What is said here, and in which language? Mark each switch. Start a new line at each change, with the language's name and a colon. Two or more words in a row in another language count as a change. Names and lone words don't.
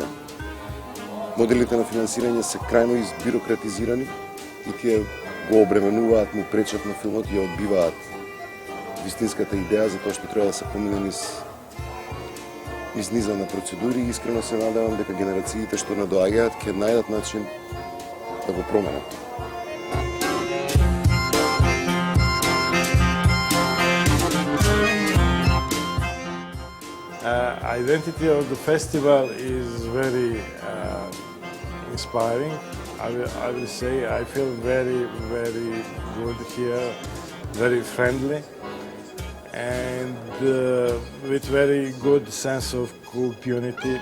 Macedonian: Моделите на финансирање се крајно избирократизирани и тие го обременуваат, му пречат на филмот и ја одбиваат вистинската идеја за тоа што треба да се помине низ низа на процедури и искрено се надевам дека генерациите што надоаѓаат ќе најдат начин да го променат.
English: Identity of the festival is very inspiring. I will say I feel very, very good here, very friendly, and with very good sense of community.